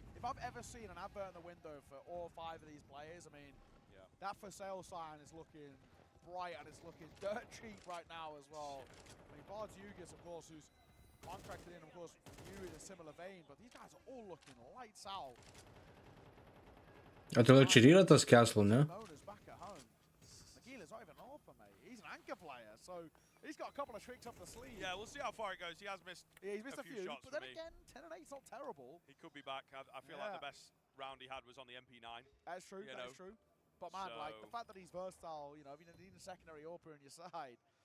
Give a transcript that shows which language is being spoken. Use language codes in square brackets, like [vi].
[en] If I've ever seen an advert in the window for all 5 of these players, I mean, that for sale sign is looking bright and it's looking dirt cheap right now as well. I mean, [lt] PAZIURESIME, [en] of course, who's contracted in, of course, you in a similar vein, but these guys are all looking lights out. [lt] Atrodo, čia yra tas Castle, ne? [en] Back at home. Magila's not even open, mate. He's an anchor player, so he's got a couple of tricks up the sleeve. Yeah, we'll see how far it goes. He has missed, he's missed a few shots but then again, 10-8's not terrible. He could be back. I feel like the best round he had was on the MP9. That's true, that's true. But man, like, the fact that he's versatile, you know, if you need a secondary AWP on your side,